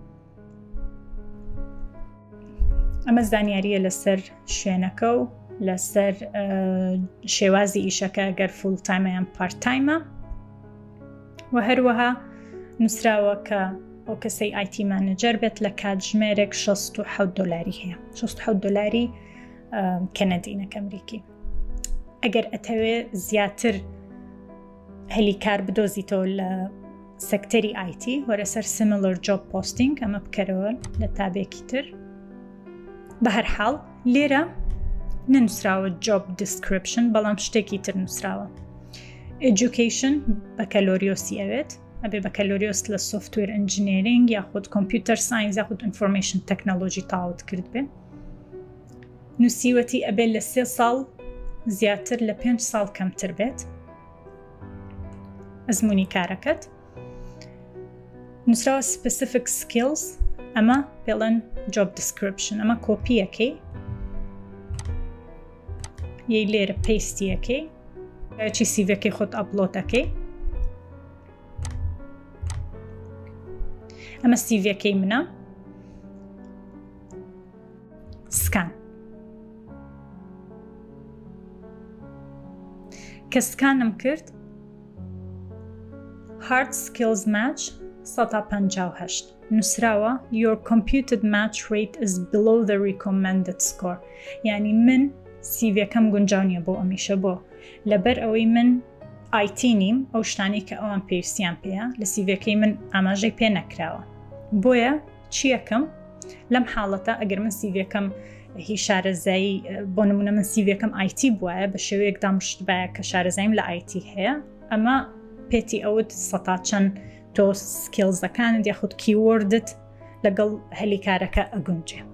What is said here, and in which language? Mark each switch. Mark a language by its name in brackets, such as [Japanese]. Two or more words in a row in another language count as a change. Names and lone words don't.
[Central Kurdish] ئەمە زانیاریە لەسەر شوێنەکە و لەسەر شێوازی ئیشەکە گەر [English] full timeە [Central Kurdish] یان [English] part timeە، [Central Kurdish] و هەروەها نووسراوە کە ئەو کەسەی [English] IT Manager [Central Kurdish] بێت لە کاتژمێرێک $67 هەیە، $67 کەنەدینەک ئەمریکی. ئەگەر ئەتەوێ زیاتر هەلی کار بدۆزیتەوە لە سەکتەری ئایتی، وەرەسەر [English] similar job posting [Central Kurdish] ئەمە بکەرەوە لە تابێکی تر. بە هەر حاڵ لێرە نەنووسراوە [English] job description، [Central Kurdish] بەڵام شتێکی تر نووسراوە. Education بەکەلۆریۆسی ئەوێت، ئەبێ بەکەلۆریۆس لە [English] software engineering [Central Kurdish] یاخود [English] computer science [Central Kurdish] یاخود [English] information technology [Central Kurdish] تاوت کرد بێ. نووسیوەتی ئەبێ لە 3 ساڵ زیاتر لە 5 ساڵ کەمتر بێت. ئەزمموی کارەکەت نووسراوە [English] specific skills، [Central Kurdish] ئەمە پێڵەن [English] job description. [Central Kurdish] ئەمە کۆپیەکەی یەی لێرە پێستیەکەی چی سیڤەکەی خۆت ئەپلۆدەکەی. ئەمە سیڤەکەی منە، سکان. کە سکانم کرد [English] hard skills match 158 نووسراوە your computed match rate is below the recommended score. [Central Kurdish] یعنی من سیڤەکەم گونجاو نییە بۆ ئەمیشە، بۆ لەبەر ئەوەی من ئایتی نیم، ئەو شتانی کە ئەوان پێویستیان پێیە لە سیڤەکەی من ئاماژەی پێ نەکراوە. بۆیە چی یەکەم لەم حاڵەتە؟ ئەگەر من سیڤەکەم هی شارەزایی، بۆ نمونە من سیڤەکەم ئایتی بووایە بە شێوەیەکدا مشتبایە کە شارەزاییم لە ئایتی هەیە، ئەمە پێتی ئەوت سەتا چەند تۆ سکیڵزەکانت یاخود کیوەردت لەگەڵ هەلی کارەکە ئەگونجێ.